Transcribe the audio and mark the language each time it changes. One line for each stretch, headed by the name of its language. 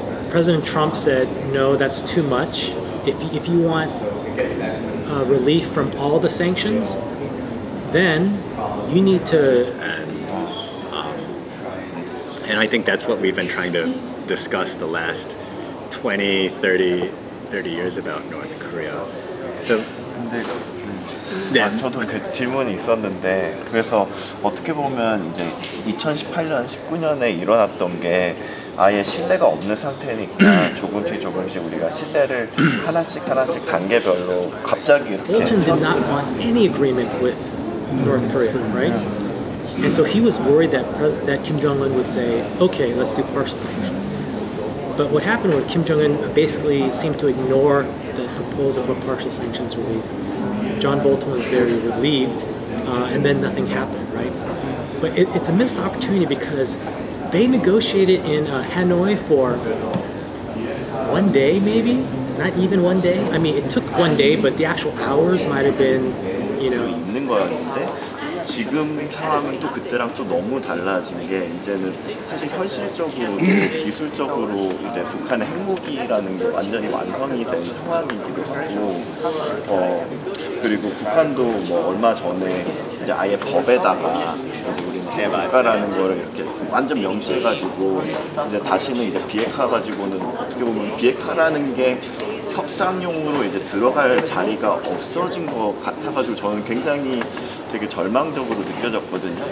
English: President Trump said, no, that's too much. If you want relief from all the sanctions, then you need to... And I think that's what we've been trying to discuss the last 20, 30 years about North Korea. So,
Korean: 저도 그 질문이 있었는데, 그래서 어떻게 보면 이제 2018년, 19년에 일어났던 게 아예 신뢰가 없는 상태니까 조금씩 우리가 신뢰를 하나씩 단계별로 갑자기 이렇게.
English: Bolton did not want any agreement with North Korea, right? And so he was worried that Kim Jong-un would say, okay, let's do partial sanctions. But what happened was Kim Jong-un basically seemed to ignore the proposal for partial sanctions relief. John Bolton was very relieved, and then nothing happened, right? But it's a missed opportunity because they negotiated in Hanoi for 1 day, maybe? Not even 1 day? I mean, it took 1 day, but the actual hours might have been, you know...
Korean: 있는 거였는데 지금 상황은 또 그때랑 또 너무 달라진 게 이제는 사실 현실적으로 기술적으로 이제 북한의 핵무기라는 게 완전히 완성이 된 상황이기도 하고 그리고 북한도 뭐 얼마 전에 이제 아예 법에다가 이제 우리는 해방가라는 거를 이렇게 완전 명시해가지고 이제 다시는 이제 비핵화 가지고는 어떻게 보면 비핵화라는 게 협상용으로 이제 들어갈 자리가 없어진 것 같아가지고 저는 굉장히 되게 절망적으로 느껴졌거든요.